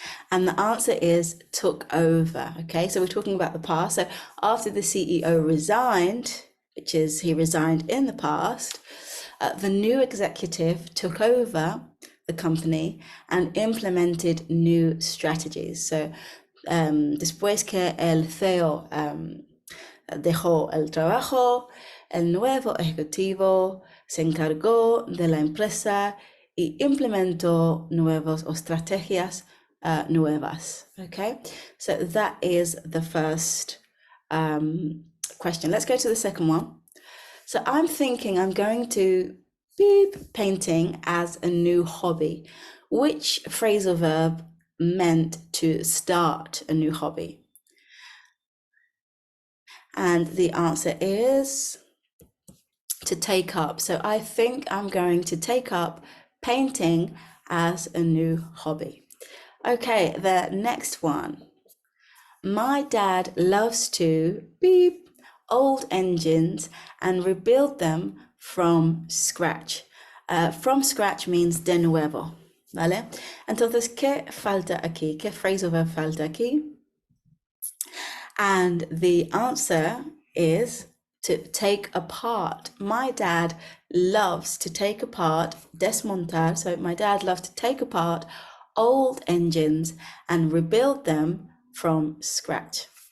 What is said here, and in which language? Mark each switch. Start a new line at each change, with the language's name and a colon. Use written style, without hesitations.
English: And the answer is took over. Okay, so we're talking about the past. So after the CEO resigned, which is he resigned in the past, the new executive took over the company and implemented new strategies.
Spanish: So después que el CEO dejó el trabajo, el nuevo ejecutivo se encargó de la empresa y implementó nuevas estrategias nuevas.
English: Okay, so that is the first question. Let's go to the second one. So I'm thinking I'm going to beep painting as a new hobby. Which phrasal verb meant to start a new hobby? And the answer is to take up. So I think I'm going to take up painting as a new hobby. Okay, the next one. My dad loves to beep old engines and rebuild them from scratch. From scratch means
Spanish: de nuevo, ¿vale? Entonces, ¿qué falta aquí? ¿Qué phrasal verb falta aquí?
English: And the answer is to take apart. My dad loves to take apart, desmontar. So my dad loves to take apart old engines and rebuild them from scratch.